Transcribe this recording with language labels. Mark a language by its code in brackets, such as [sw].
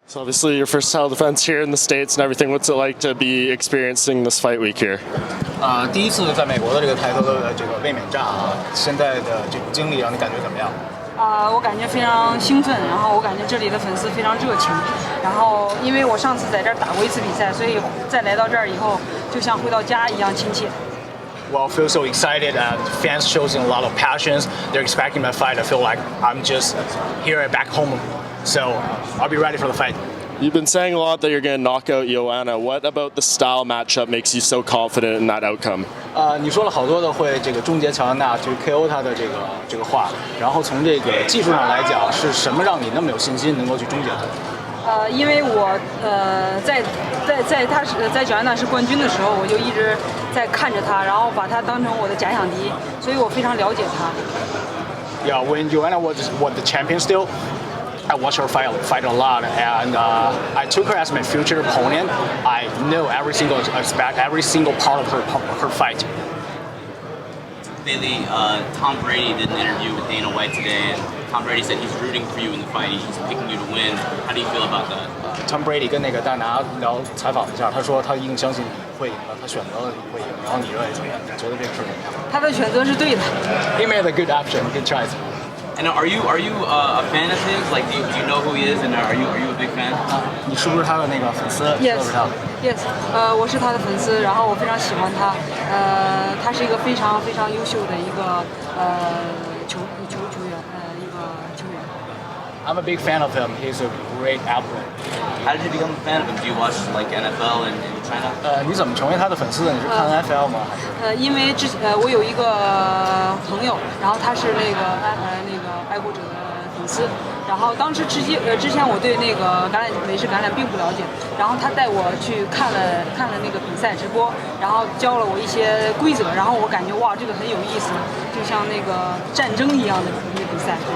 [en] So obviously your first title defense here in the States and everything. What's it like to be experiencing this fight week here? [zh] 第一次在美国的这个抬头的这个卫冕战啊，现在的这种经历让你感觉怎么样？我感觉非常兴奋，然后我感觉这里的粉丝非常热情，然后因为我上次在这儿打过一次比赛，所以再来到这儿以后，就像回到家一样亲切。 [en] Well, I feel so excited. Fans showing a lot of passions. They're expecting my fight. I feel like I'm just here back home, so I'll be ready for the fight. You've been saying a lot that you're going to knock out Joanna. What about the style matchup makes you so confident in that outcome? [zh] 你说了好多的会这个终结乔安娜，就是 KO 她的这个话，然后从这个技术上来讲，是什么让你那么有信心能够去终结她？因为我在乔安娜是冠军的时候，我就一直在看着她，然后把她当成我的假想敌，所以我非常了解她。 [en] Yeah, when Joanna was the champion still, I watched her fight a lot, and I took her as my future opponent. I know every single aspect, every single part of her fight. Lately, Tom Brady did an interview with Dana White today, and Tom Brady said he's rooting for you in the fight. He's picking you to win. How do you feel about that? [zh] Tom Brady 跟那个戴拿聊采访一下，他说他一定相信你会赢的，他选择了你会赢。然后你认为怎么样？你觉得这个事怎么样？他的选择是对的。 [en] He made a good option, good choice. And are you a fan of his? Like, do you know who he is? And are you a big fan? [zh] 你是不是他的那个粉丝 [en] ？Yes, yes. [zh] 我是他的粉丝，然后我非常喜欢他。他是一个非常非常优秀的一个球员，一个球员。 [en] I'm a big fan of him. He's a great athlete. How did you become a fan of him? Do you watch like NFL in China? [zh] 你怎么成为他的粉丝的？你是看 NFL 吗？还是？因为我有一个朋友，然后他是那个爱国者的粉丝，然后当时之前我对那个美式橄榄并不了解，然后他带我去看了那个比赛直播，然后教了我一些规则，然后我感觉哇，这个很有意思，就像那个战争一样的比赛。